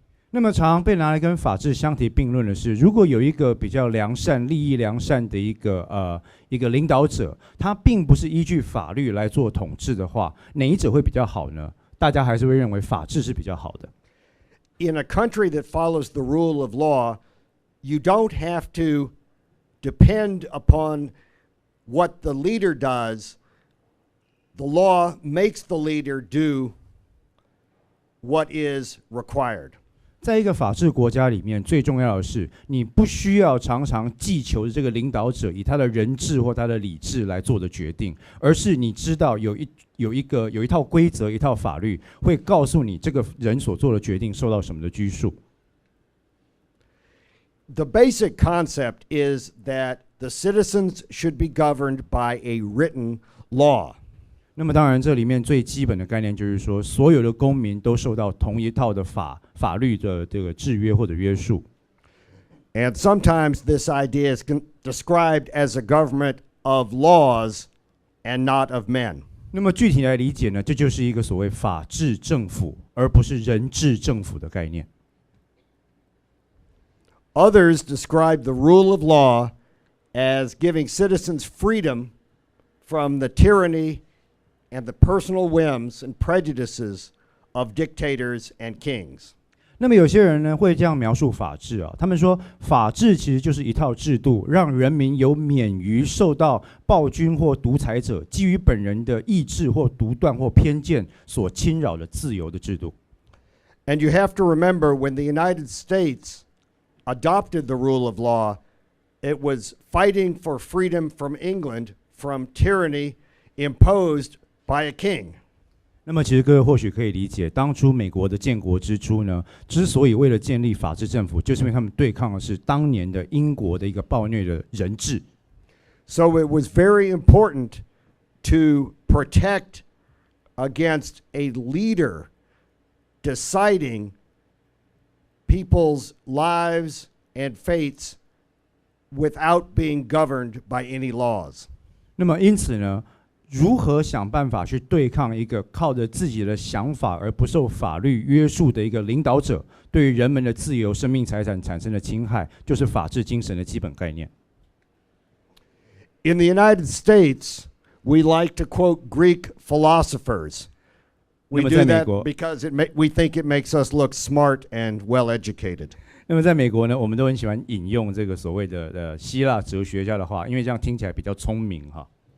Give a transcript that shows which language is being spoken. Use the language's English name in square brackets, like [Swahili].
[Chinese] 那么常被拿来跟法治相提并论的是，如果有一个比较良善、利益良善的一个领导者，他并不是依据法律来做统治的话，哪一者会比较好呢？大家还是会认为法治是比较好的。 [English] In a country that follows the rule of law, you don't have to depend upon what the leader does. The law makes the leader do what is required. [Chinese] 在一个法治国家里面，最重要的是，你不需要常常祈求这个领导者以他的人治或他的理智来做的决定，而是你知道有一套规则、一套法律，会告诉你这个人所做的决定受到什么的拘束。 [English] The basic concept is that the citizens should be governed by a written law. [Chinese] 那么当然，这里面最基本的概念就是说，所有的公民都受到同一套的法律的这个制约或者约束。 [English] And sometimes this idea is described as a government of laws and not of men. [Chinese] 那么具体来理解呢，这就是一个所谓法治政府，而不是人治政府的概念。 [English] Others describe the rule of law as giving citizens freedom from the tyranny and the personal whims and prejudices of dictators and kings. [Chinese] 那么有些人呢会这样描述法治啊，他们说法治其实就是一套制度，让人民有免于受到暴君或独裁者基于本人的意志或独断或偏见所侵扰的自由的制度。 [English] And you have to remember when the United States adopted the rule of law, it was fighting for freedom from England from tyranny imposed by a king. [Chinese] 那么其实各位或许可以理解，当初美国的建国之初呢，之所以为了建立法治政府，就是因为他们对抗的是当年的英国的一个暴虐的人治。 [English] So it was very important to protect against a leader deciding people's lives and fates without being governed by any laws. [Chinese] 那么因此呢，如何想办法去对抗一个靠着自己的想法而不受法律约束的一个领导者，对于人们的自由、生命、财产产生的侵害，就是法治精神的基本概念。 [English] In the United States, we like to quote Greek philosophers. We do that because we think it makes us look smart and well educated. [Chinese] 那么在美国呢，我们都很喜欢引用这个所谓的希腊哲学家的话，因为这样听起来比较聪明哈。